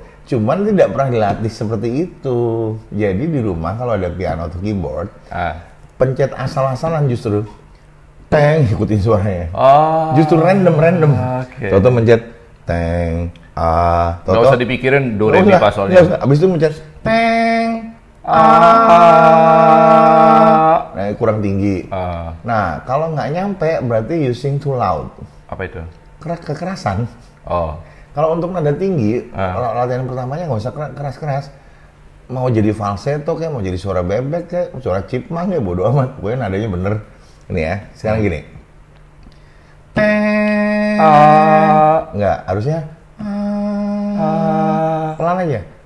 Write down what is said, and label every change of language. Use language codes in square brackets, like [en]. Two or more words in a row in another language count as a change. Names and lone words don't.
[id] Cuman tidak pernah dilatih seperti itu. Jadi di rumah kalau ada piano atau keyboard, pencet asal-asalan justru. Teng, ikutin suaranya. Justru random. Okay. Toto mencet teng, Toto. Nggak usah dipikirin do re mi fa sol. Abis itu mencet teng, nah kurang tinggi. Nah kalau nggak nyampe berarti [en] using too loud. [id] Apa itu? Kekerasan. Kalau untuk nada tinggi, kalau latihan pertamanya nggak usah keras-keras. Mau jadi falsetto kayak, mau jadi suara bebek kayak, suara chipmunk ya bodo amat. Pokoknya nadanya bener. Ini ya, sekarang gini. Enggak, harusnya pelan aja.